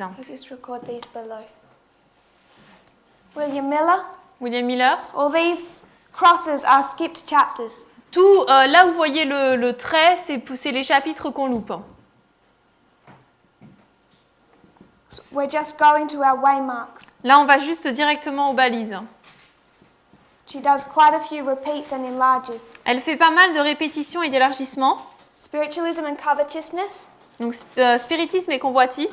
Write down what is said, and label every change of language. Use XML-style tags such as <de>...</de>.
<en>I'll just record these below. William Miller. William Miller. All these crosses are skipped chapters.</en> <fr>Tout, là où vous voyez le trait, c'est les chapitres qu'on loupe.</fr> <en>So we're just going to our waymarks.</en> <fr>Là, on va juste directement aux balises.</fr> <en>She does quite a few repeats and enlarges.</en> <fr>Elle fait pas mal de répétitions et d'élargissements.</fr> <en>Spiritualism and covetousness,</en> <fr>Donc, spiritisme et convoitise,</fr>